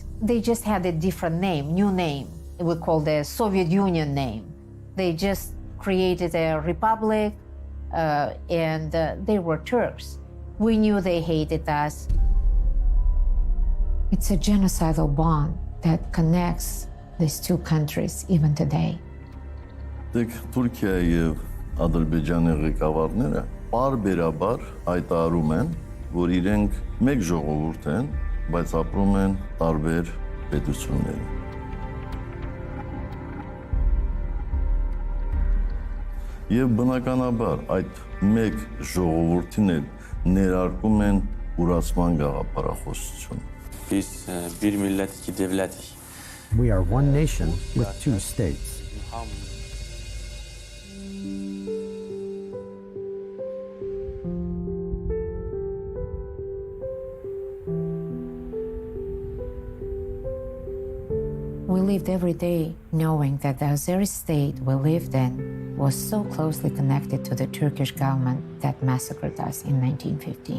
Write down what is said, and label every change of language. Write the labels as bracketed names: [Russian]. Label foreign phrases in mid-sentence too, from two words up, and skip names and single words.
[English] They just had a different name, new name. We call the Soviet Union name. They just created a republic and they were Turks. We knew they hated us. It's a genocidal bond that connects these two countries even today. [Armenian] Թուրքիայի եւ Ադրբեջանի ղեկավարները բարբերաբար հայտարարում են, որ իրենք մեկ ժողովուրդ են, բայց ապրում են տարբեր պետություններում։ Եվ բնականաբար այդ մեկ ժողովրդին էլ ներարկում են ուրացման գաղափարախոսություն։ [Turkish] Biz bir millet, iki devletik. [English] We are one nation with two states. We lived every day knowing that the Azeri state we lived in was so closely connected to the Turkish government that massacred us in 1915.